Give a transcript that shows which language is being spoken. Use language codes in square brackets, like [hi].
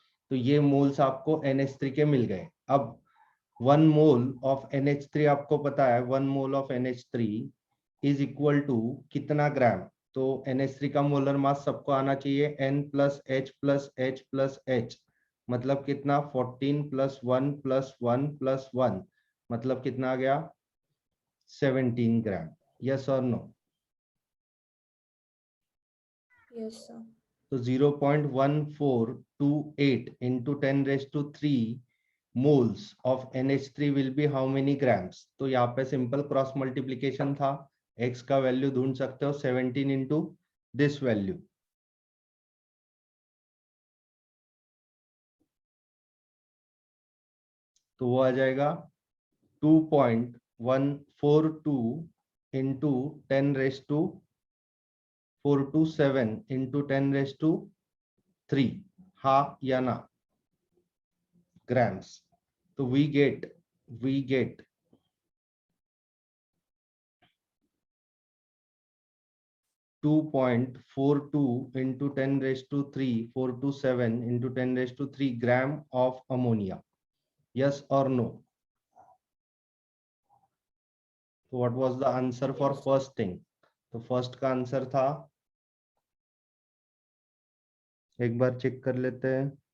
[hi] तो ये मोल्स आपको NH3 के मिल गए। अब 1 मोल ऑफ NH3 आपको पता है, 1 mole of NH3 is equal to कितना ग्राम? तो NH3 का मोलर मास सबको आना चाहिए N plus H plus H plus H, मतलब कितना 14 प्लस 1 प्लस 1 प्लस 1, मतलब कितना आ गया 17 ग्राम। [en] Yes और no? Yes, sir. तो 0.1428 into 10⁻3 moles of NH3 will be how many grams? [hi] तो यहाँ पे सिंपल क्रॉस मल्टीप्लीकेशन था, x का वैल्यू ढूंढ सकते हो 17 इंटू दिस वैल्यू। तो वो आ जाएगा 2.142 इंटू 10⁻427 इंटू 10⁻3, हाँ या ना? [en] Grams. तो we get 2.42 into 10⁻3 427 into 10⁻3 gram of ammonia. Yes or no? So what was the answer for Yes. first thing? [hi] तो फर्स्ट का आंसर था, एक बार चेक कर लेते हैं।